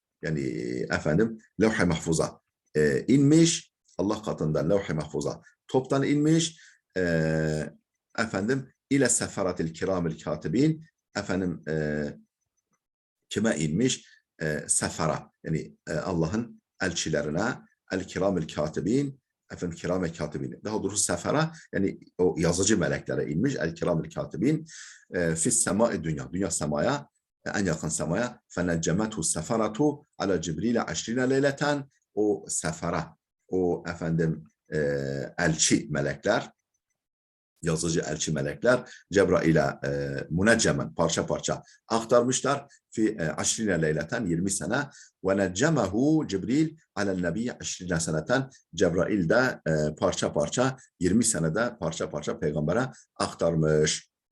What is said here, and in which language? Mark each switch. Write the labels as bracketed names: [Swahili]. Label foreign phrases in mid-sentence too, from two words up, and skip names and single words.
[Turkish] Yani efendim levh-i mahfuza inmiş, Allah katından levh-i mahfuza toptan inmiş, efendim [Arabic] إلى السفرة الكرام الكاتبين, [Turkish] efendim kime inmiş? Sefara, yani Allah'ın elçilerine, [Arabic] الكرام الكاتبين, [Turkish] efendim [Arabic] الكرام الكاتبين, [Turkish] daha doğrusu sefara, yani o yazıcı meleklere inmiş, [Arabic] الكرام الكاتبين في السماء الدنيا [Turkish] semaya, en yakın semaya, [Arabic] فَنَجَّمَتْهُ السَّفَرَةُ عَلَى جِبْرِيلَ 20 leyleten. [Turkish] o sefere, o elçi melekler, yazıcı elçi melekler Cebrail'e müneccemen parça parça aktarmışlar. [Arabic] في عشرين ليلة [Turkish] 20 sene [Arabic] ونجمه جبريل على النبي عشرين سنة [Turkish] Cebrail de parça parça 20 senede parça parça peygambere aktarmış.